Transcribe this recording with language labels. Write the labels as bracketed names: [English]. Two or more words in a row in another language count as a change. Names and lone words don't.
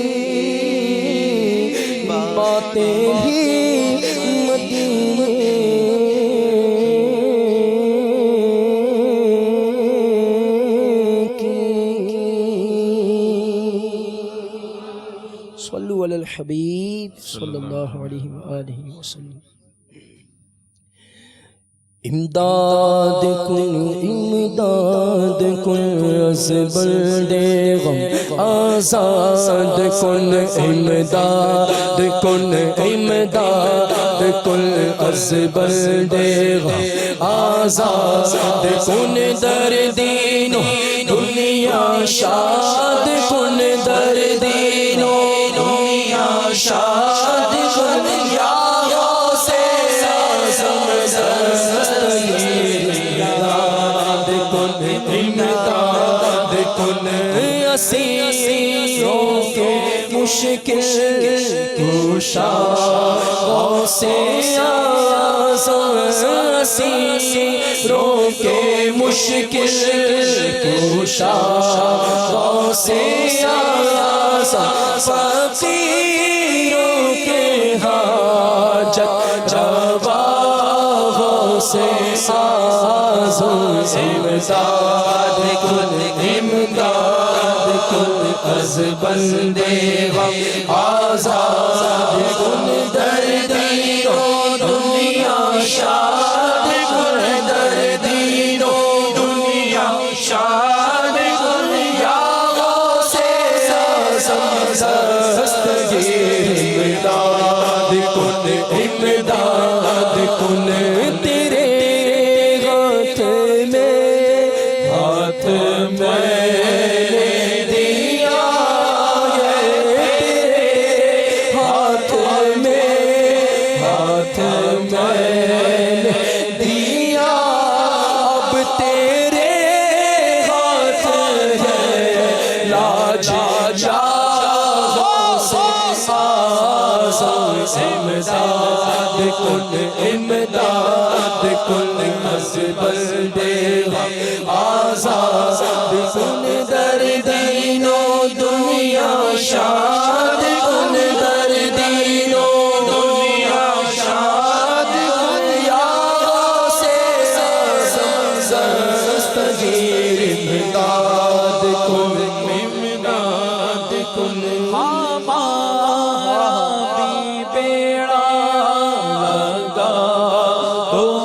[Urdu] باتیں بھی [Arabic] صلو علی الحبیب صلی اللہ علیہ وآلہ وسلم۔ [Persian] امداد کن امداد کن از بلد غم آزاد کن، امداد کن امداد کن از بلد غم آزاد کن، در دین و دنیا شاد کن، در دین و دنیا شاد کن، یا غوث اعظم امداد کن، امداد کن، [Urdu] اسیروں کے مشکل کشا غوث اعظم، اسیروں کے مشکل کشا غوث اعظم، فقیروں کے حاجت روا غوث اعظم، [Persian] امداد کن امداد کن از بلد غم آزاد کن، در دین و دنیا شاد کن، در دین و دنیا شاد کن، یا غوث اعظم دستگیر امداد کن، امداد کن، [Urdu] تیرے ہاتھ میں دیا ہے، تیرے ہاتھ میں دیا، اب تیرے ہاتھ ہے لاج [Persian] جا غوث اعظم، امداد کن امداد کن از بلد غم آزاد کن، در دین و دنیا شاد کن، در دین و دنیا شاد کن، یا غوث اعظم دستگیر امداد کن، امداد کن، [Urdu] ہمارا بھی بیڑا لگا تو